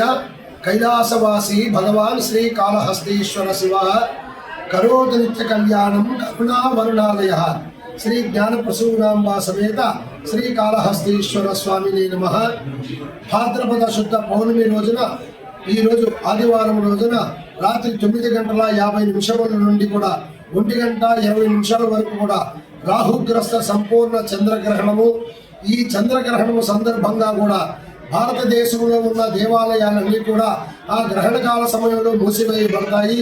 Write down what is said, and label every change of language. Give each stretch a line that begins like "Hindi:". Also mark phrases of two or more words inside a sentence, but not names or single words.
Sanskrit: कैलासवासी भगवान श्री कालहस्तीश्वर शिव करोतु नित्य कल्याणं करुणावरुणालयः श्री ज्ञान प्रसूनांबा समेत श्री कालहस्तीश्वर स्वामिने नमः।
Telugu: భాద్రపద శుద్ధ పౌర్ణమి రోజున ఈ రోజు ఆదివారం రోజున రాత్రి 9:50 నుండి కూడా 1:20 వరకు కూడా రాహుగ్రస్త సంపూర్ణ చంద్రగ్రహణము. ఈ చంద్రగ్రహణము సందర్భంగా కూడా భారతదేశంలో ఉన్న దేవాలయాలన్నీ కూడా ఆ గ్రహణకాల సమయంలో మూసివేయబడతాయి.